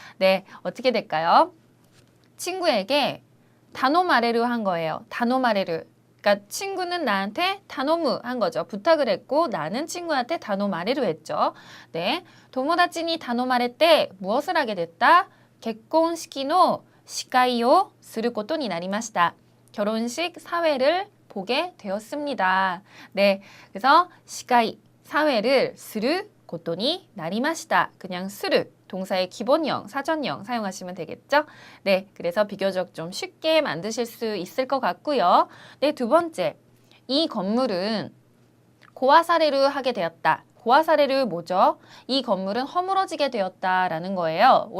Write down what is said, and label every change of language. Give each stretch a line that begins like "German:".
Korean: 네, 어떻게 될까요? 친구에게 다노마레루 한 거예요. 다노마레루. 그러니까 친구는 나한테 다노무 한 거죠. 부탁을 했고 나는 친구한테 다노마레루 했죠. 네,
Japanese: 도모다치니 다노마레
Korean: 무엇을 하게 됐다?
Japanese: 결혼식의 시카이오することになりました.
Korean: 결혼식 사회를 보게 되었습니다. 네, 그래서 시카이 사회를
Japanese: することになりました.
Korean: 그냥 する동사의 기본형, 사전형 사용하시면 되겠죠? 네, 그래서 비교적 좀 쉽게 만드실 수 있을 것 같고요. 네, 두 번째, 이 건물은 고아사레루 하게 되었다. 고아사레루 뭐죠? 이 건물은 허물어지게 되었다라는 거예요.